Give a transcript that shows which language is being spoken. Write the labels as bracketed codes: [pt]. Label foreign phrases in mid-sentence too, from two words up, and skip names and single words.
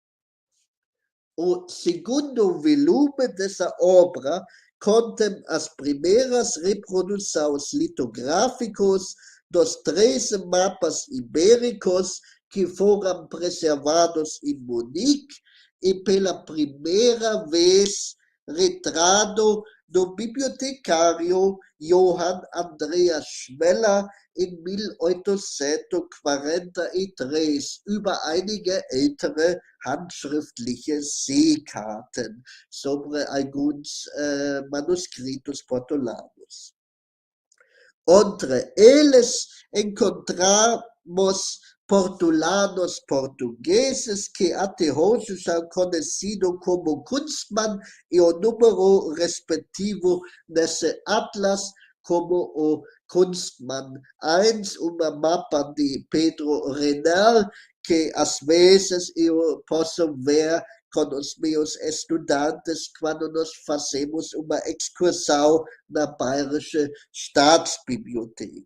[pt] O segundo volume dessa obra contém as primeiras reproduções litográficas dos 13 mapas ibéricos que foram preservados em Munique e pela primeira vez retrato do bibliotecário Johann Andreas Schmeller em 1843 [de] über einige ältere handschriftliche Seekarten [pt] sobre alguns manuscritos portulanos. Entre eles encontramos portulanos portugueses que até hoje são conhecidos como Kunstmann e o número respectivo desse atlas como o Kunstmann 1, uma mapa de Pedro Renal, que às vezes eu posso ver com os meus estudantes quando nós fazemos uma excursão na Bayerische Staatsbibliothek.